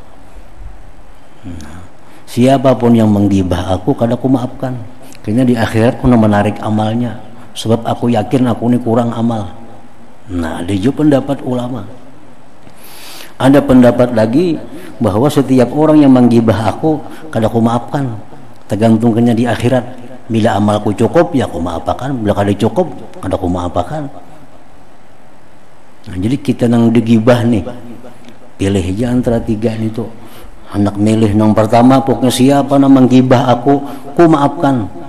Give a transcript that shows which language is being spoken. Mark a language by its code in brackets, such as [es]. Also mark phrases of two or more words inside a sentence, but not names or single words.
[bjn] Siapapun yang menggibah aku kada ku maafkan, karena di akhirat aku menarik amalnya, sebab aku yakin aku ini kurang amal. [id] Nah, ada juga pendapat ulama. [bjn] Ada pendapat lagi, bahwa setiap orang yang menggibah aku kada aku maafkan, tergantungkannya di akhirat. Bila amalku cukup ya aku maafkan, bila kada cukup kada aku maafkan. Nah, jadi kita nang digibah nih, pilih aja antara tiga nih tuh. Anak milih yang pertama, pokoknya siapa nang menggibah aku maafkan.